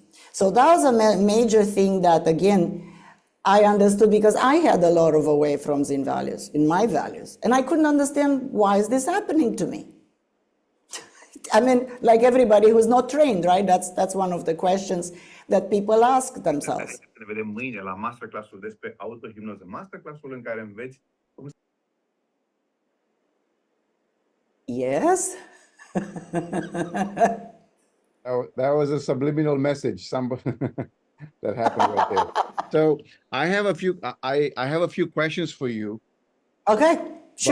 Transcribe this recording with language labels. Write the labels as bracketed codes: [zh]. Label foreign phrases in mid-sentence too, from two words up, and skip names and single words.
[en] So that was a major thing that, again, I understood because I had a lot of away froms in values, in my values. And I couldn't understand, why is this happening to me? I mean, like everybody who's not trained, right? That's one of the questions that people ask themselves. [ro] Ne vedem mâine la masterclass-ul despre autohipnoză. Masterclass-ul în care înveți cum. [en] Yes. That was a subliminal message. Somebody that happened right there. So I have a few. I have a few questions for you. Okay. Sure.